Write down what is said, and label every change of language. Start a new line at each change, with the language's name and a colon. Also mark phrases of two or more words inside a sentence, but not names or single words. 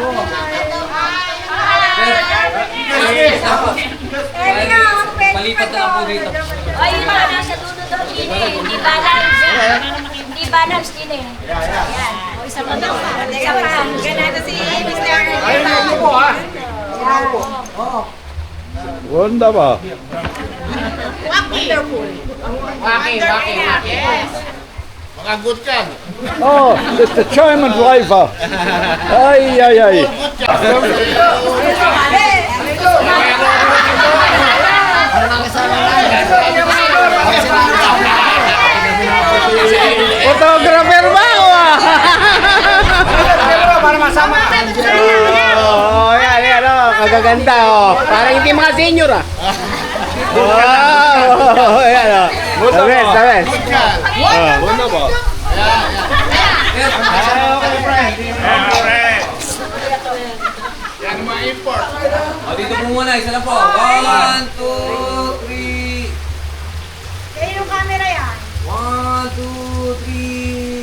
Filipino: Palipat na lang po dito. Ay, yung mga nasa dulo daw din eh. Hindi balance. Hindi balance din eh. Yan. O, isa pa daw. Isa pa. Ganito si Mr. Wunderbar.
German: Oh, das ist der
English: German driver.
Filipino: Ay, ay, ay. Photographer ba ako ah? Para masama. Oh, yan, oh. Kagaganda, oh. Parang hindi mga senior ah. Oh, yan,
English: oh. The best, the best.
Filipino: Wunderbar. Dito po muna, isa lang po. 1, 2, 3. Kaya yung camera yan. 1, 2, 3.